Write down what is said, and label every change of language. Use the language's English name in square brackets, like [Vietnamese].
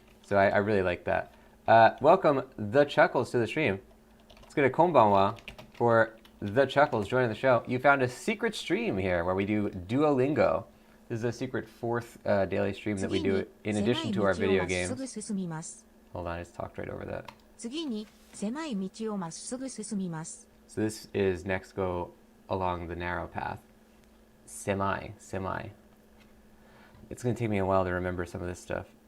[English] So I really like that. Welcome the Chuckles to the stream. Let's get a konbanwa for the Chuckles joining the show. You found a secret stream here where we do Duolingo. This is a secret 4th daily stream that we do in addition to our video games. Hold on, I just talked right over that. [Japanese] 次に狭い道をまっすぐ進みます。 [English] So this is next go along the narrow path. Semi. It's going to take me a while to remember some of this stuff.